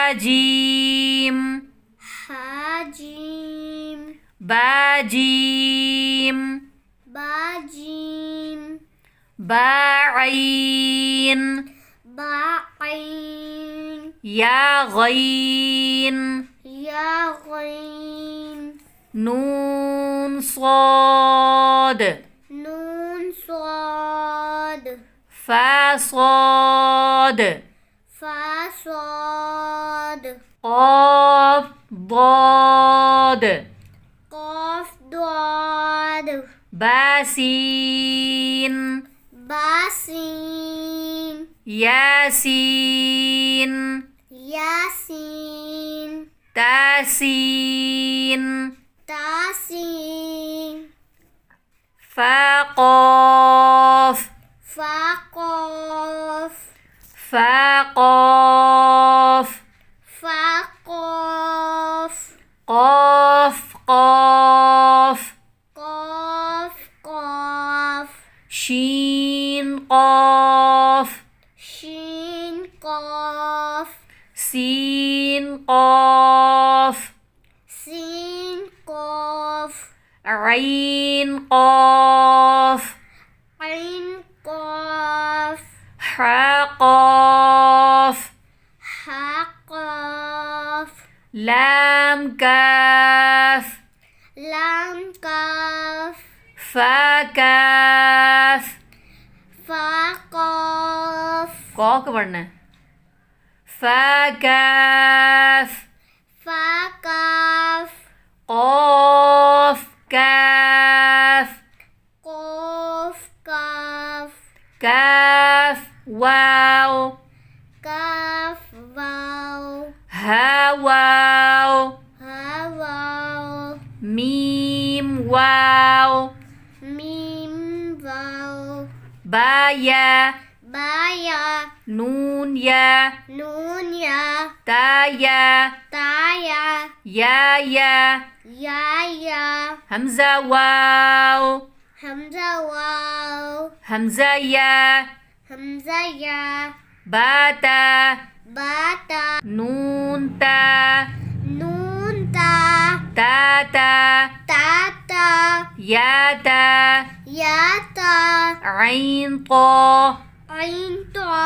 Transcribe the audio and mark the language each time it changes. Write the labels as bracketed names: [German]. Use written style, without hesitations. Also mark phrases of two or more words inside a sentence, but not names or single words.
[Arabic] حاجيم باجيم با عين با عين يا غين يا غين نون صاد نون صاد فا صاد فا صاد قاف ضاد قاف ضاد با سين باسين ياسين ياسين تاسين تاسين فقاف فقاف فقاف فقاف قاف قاف قاف قاف شين قاف شين قاف سين قاف سين قاف عين قاف عين قاف حا قاف حا قاف لام كاف لام كاف فا كاف فا قاف [Hindi] कौ का पढ़ना है [Arabic] فا كاف فا كاف قاف काफ قاف كاف كاف واو كاف واو ها واو ها واو ميم واو ميم واو با يا بايا نون يا نون يا تا يا تايا या يا همزة واو همزة واو همزة يا همزة يا बाता باتا نون تا نون تا ताता تاتا याता ياتا عين طا عين طا